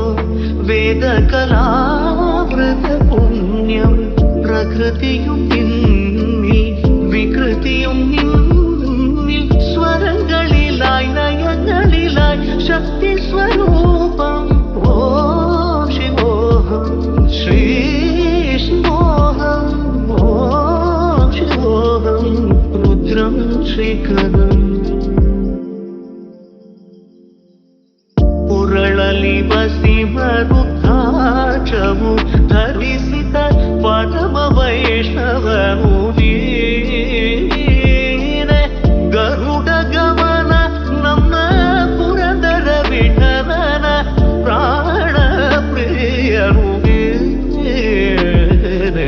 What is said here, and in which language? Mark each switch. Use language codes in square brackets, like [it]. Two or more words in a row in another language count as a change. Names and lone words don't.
[ml] വേദകലാവൃത പുണ്യം പ്രകൃതിയും നിന്നിൽ വികൃതിയും നിന്നിൽ സ്വരങ്ങളിലായി നയങ്ങളിലായി ശക്തി സ്വരൂപം ഓം ശിവോഹം ശ്രീ ശിവോഹം ഓം ശിവോഹം രുദ്രം ശ്രീകരം [kn] ಬಸಿ ಮರುದ್ರಾಕ್ಷವು ಧರಿಸಿದ ಪರಮ ವೈಷ್ಣವನು ನೀನೆ. ಗರುಡ ಗಮನ ನಮ್ಮ ಪುರಂದರ ವಿಠಲನ ಪ್ರಾಣ ಪ್ರಿಯನು ನೀನೆ.